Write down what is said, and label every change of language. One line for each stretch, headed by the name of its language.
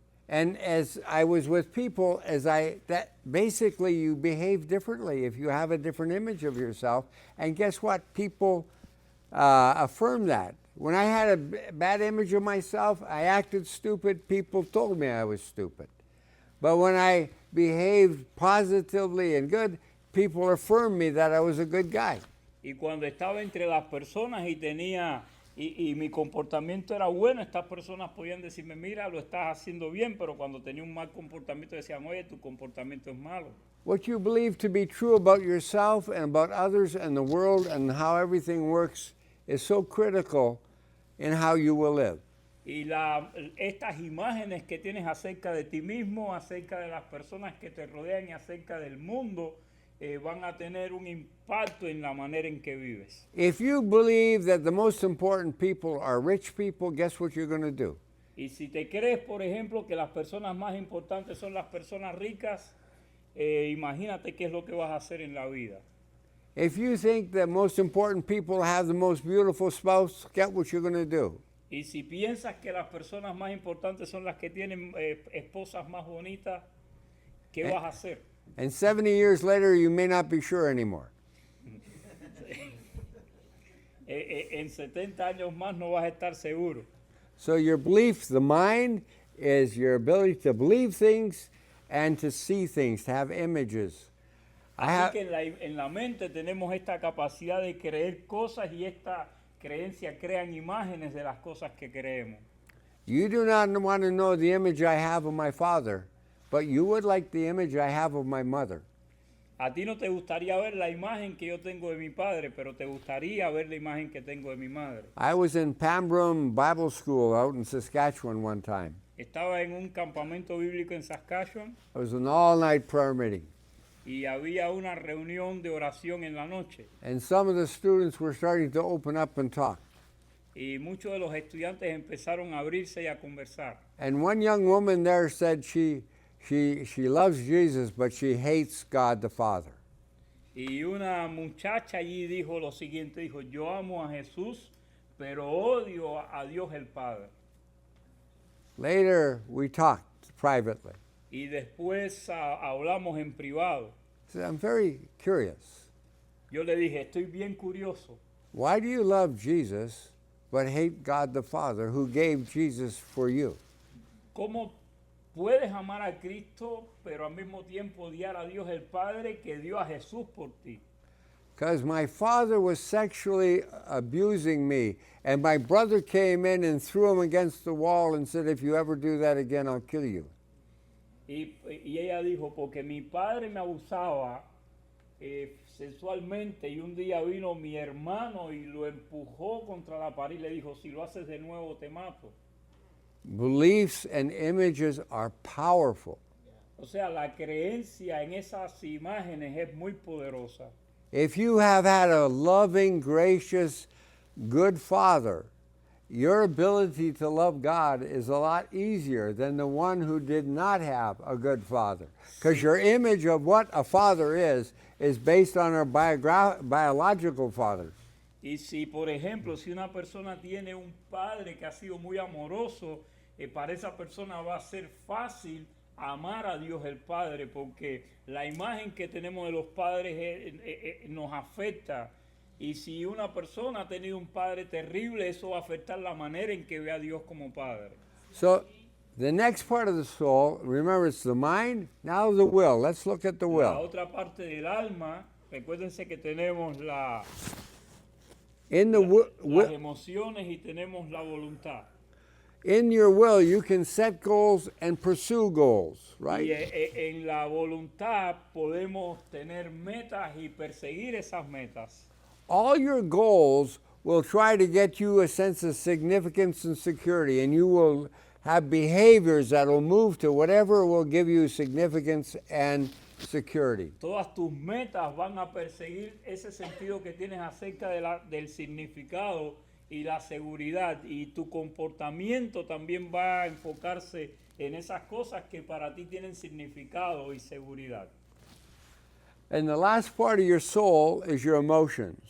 English: And as I was with people, basically you behave differently if you have a different image of yourself. And guess what? People affirm that. When I had a bad image of myself, I acted stupid. People told me I was stupid. But when I behaved positively and good, people affirmed me that I was a good guy.
Spanish: Y cuando estaba entre las personas y tenía y mi comportamiento era bueno, estas personas podían decirme, mira, lo estás haciendo bien, pero cuando tenía un mal comportamiento decían, oye, tu comportamiento es malo.
English: What you believe to be true about yourself and about others and the world and how everything works is so critical in how you will live.
Spanish: Y estas imágenes que tienes acerca de ti mismo, acerca de las personas que te rodean y acerca del mundo, van a tener un impacto en la manera en que vives.
English: If you believe that the most important people are rich people, guess what you're going to do?
Spanish: Y si te crees, por ejemplo, que las personas más importantes son las personas ricas, imagínate qué es lo que vas a hacer en la vida.
English: If you think that most important people have the most beautiful spouse, guess what you're going to do?
Spanish: Y si piensas que las personas más importantes son las que tienen esposas más bonitas, ¿qué vas a hacer?
English: And 70 years later, you may not be sure anymore.
Spanish: En 70 años más no vas a estar seguro.
English: So your belief, the mind, is your ability to believe things and to see things, to have images.
Spanish: Así que en la mente tenemos esta capacidad de creer cosas y esta creencia crean imágenes de las cosas que creemos.
English: You do not want to know the image I have of my father, but you would like the image I have of my mother.
Spanish: A ti no te gustaría ver la imagen que yo tengo de mi padre, pero te gustaría ver la imagen que tengo de mi madre.
English: I was in Pambrum Bible School out in Saskatchewan one time.
Spanish: Estaba en un campamento bíblico en Saskatchewan
English: It was an all-night prayer meeting.
Spanish: y había una reunión de oración en la noche.
English: And some of the students were starting to open up and talk.
Spanish: Y muchos de los estudiantes empezaron a abrirse y a conversar.
English: And one young woman there said she loves Jesus, but she hates God the Father.
Spanish: Y una muchacha allí dijo lo siguiente, dijo, yo amo a Jesús, pero odio a Dios el Padre.
English: Later, we talked privately.
Spanish: Y después hablamos en privado.
English: I said, I'm very curious.
Spanish: Yo le dije, estoy bien curioso.
English: Why do you love Jesus, but hate God the Father, who gave Jesus for you?
Spanish: ¿Cómo puedes amar a Cristo, pero al mismo tiempo odiar a Dios el Padre que dio a Jesús por ti?
English: Because my father was sexually abusing me, and my brother came in and threw him against the wall and said, if you ever do that again, I'll kill you.
Spanish: Y ella dijo, porque mi padre me abusaba sexualmente y un día vino mi hermano y lo empujó contra la pared y le dijo, si lo haces de nuevo te mato.
English: Beliefs and images are powerful.
Spanish: O sea, la creencia en esas imágenes es muy poderosa.
English: If you have had a loving, gracious, good father, your ability to love God is a lot easier than the one who did not have a good father. Because your image of what a father is is based on our biological fathers.
Spanish: Y si, por ejemplo, si una persona tiene un padre que ha sido muy amoroso, para esa persona va a ser fácil amar a Dios el Padre, porque la imagen que tenemos de los padres nos afecta. Y si una persona ha tenido un padre terrible, eso va a afectar la manera en que ve a Dios como Padre.
English: So the next part of the soul, remember it's the mind, now the will. Let's look at the
Spanish: La
English: will.
Spanish: otra parte del alma, recuérdense que tenemos
English: In the
Spanish: las emociones y tenemos la voluntad.
English: in your will, you can set goals and pursue goals, right?
Spanish: Y en la voluntad podemos tener metas y perseguir esas metas.
English: All your goals will try to get you a sense of significance and security, and you will have behaviors that will move to whatever will give you significance and security.
Spanish: Todas tus metas van a perseguir ese sentido que tienes acerca del significado y la seguridad, y tu comportamiento también va a enfocarse en esas cosas que para ti tienen significado y seguridad.
English: And the last part of your soul is your emotions.